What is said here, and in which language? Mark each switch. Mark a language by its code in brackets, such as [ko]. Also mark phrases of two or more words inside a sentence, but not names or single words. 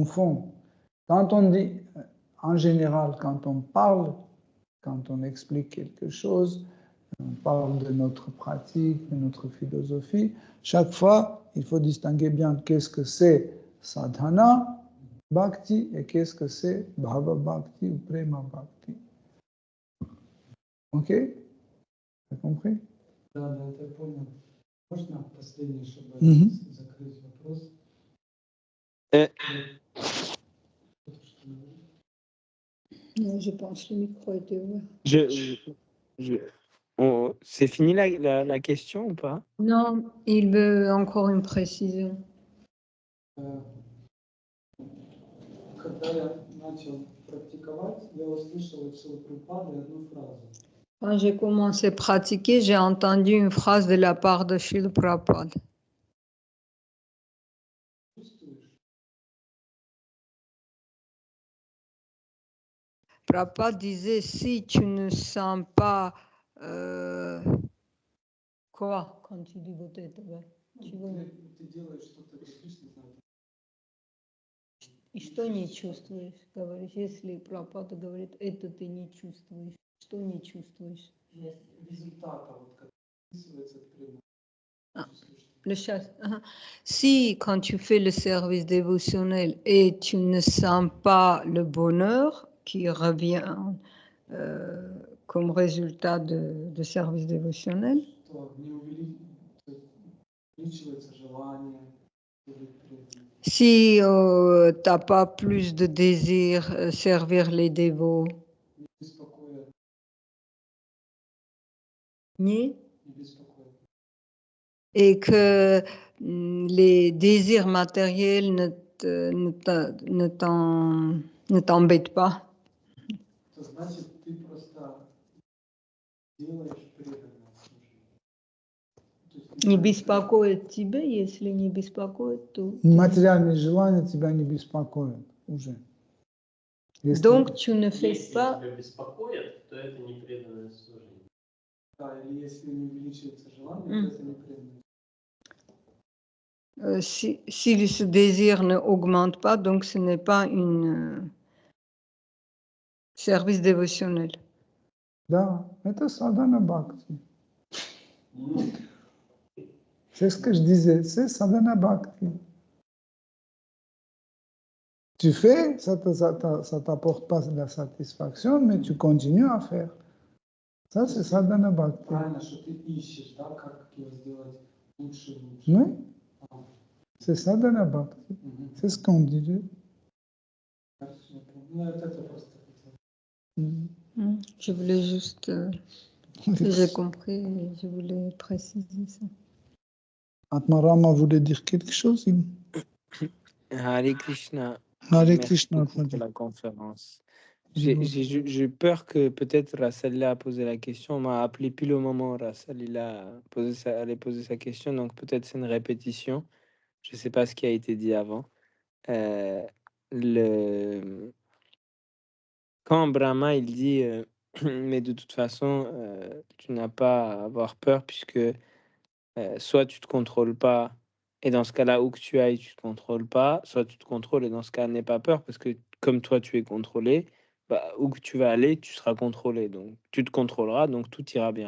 [fr] Quand on dit en général, quand on parle, quand on explique quelque chose, on parle de notre pratique, de notre philosophie, chaque fois, il faut distinguer bien qu'est-ce que c'est [sa] साधन भक्ति [fr] et qu'est-ce que c'est [sa] भाव भक्ति [fr] ou [sa] प्रेम भक्ति. [fr] Ok? T'as compris? [ru] Да, это я понял. Можно последний, чтобы закрыть вопрос? [fr] Non, je pense que le micro était ouvert. C'est fini la question ou pas? Non, il veut encore une précision. [ru] Когда я начал практиковать, я услышал от Шрилы Прабхупады одну фразу. [fr] Quand j'ai commencé à pratiquer, j'ai entendu une phrase de la part de Srila Prabhupada. Prabhupada disait, si tu ne sens pas... Quoi, quand tu dis [ru] вот это? Ты делаешь что-то, говоришь, не знаю. И что не чувствуешь? Говоришь, если Прабхупада говорит, это ты не чувствуешь. Что не чувствуешь? Результата, вот как описывается прямо. [fr] Si, quand tu fais le service dévotionnel et tu ne sens pas le bonheur qui revient comme résultat de service dévotionnel, si tu n'as pas plus de désir servir les dévots, et que les désirs matériels ne t'embêtent pas. [ru] Не беспокоит тебя, если не беспокоит, то... Материальные желания тебя не беспокоят уже. [fr] Donc, tu ne fais pas... [ru] Если тебя беспокоит, то это не преданное служение. Да, или если не увеличивается желание, то это не преданное. [fr] Si ce désir ne augmente pas, donc ce n'est pas un service dévotionnel. [ru] Да, это [sa] साधन भक्ति. [fr] C'est ce que je disais, c'est [sa] साधन भक्ति. [fr] Tu fais, ça t'apporte pas de la satisfaction, mais tu continues à faire. Ça, c'est [sa] साधन भक्ति. [ru] Правильно, что ты ищешь, да, как его сделать лучше и лучше. [fr] Oui, c'est [sa] साधन भक्ति. [fr] C'est ce qu'on disait. [ru] Ну, это просто. [fr] Je voulais juste... j'ai compris, je voulais préciser ça. Atmarama voulait dire quelque chose. Hare Krishna. Hare Merci Krishna. beaucoup pour la conférence. J'ai peur que peut-être Rassalila a posé la question. On m'a appelé pile au moment où Rassalila allait poser sa question. Donc peut-être c'est une répétition. Je ne sais pas ce qui a été dit avant. Quand Brahma il dit mais de toute façon tu n'as pas à avoir peur puisque soit tu te contrôles pas et dans ce cas-là où que tu ailles tu te contrôles pas, soit tu te contrôles et dans ce cas n'aie pas peur parce que comme toi tu es contrôlé, bah, où que tu vas aller tu seras contrôlé, donc tu te contrôleras, donc tout ira bien.